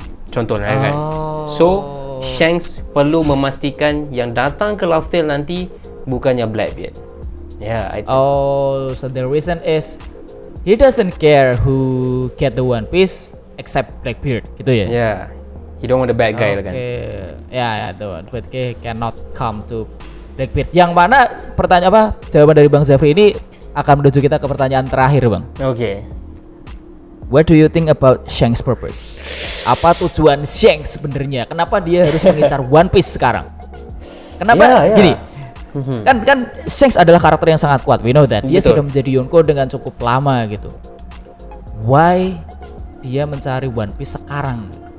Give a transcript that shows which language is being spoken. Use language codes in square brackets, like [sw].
[ms] Contohnya kan. So Shanks perlu memastikan yang datang ke Laugh Tale nanti bukannya Blackbeard. [en] Yeah, I think. So the reason is he doesn't care who get the One Piece except Blackbeard, gitu ya? Yeah, he don't want the bad guy lah kan. Ya, the One Piece cannot come to Blackbeard. [id] Yang mana jawaban dari Bang Zafri ini akan menuju kita ke pertanyaan terakhir, Bang. Okay. [en] What do you think about Shanks' purpose? [id] Apa tujuan Shanks sebenarnya? Kenapa dia harus mengincar One Piece sekarang? Kenapa gini? Kan Shanks adalah karakter yang sangat kuat. [en] We know that. [id] Dia sudah menjadi Yonko dengan cukup lama gitu. Why dia mencari One Piece sekarang?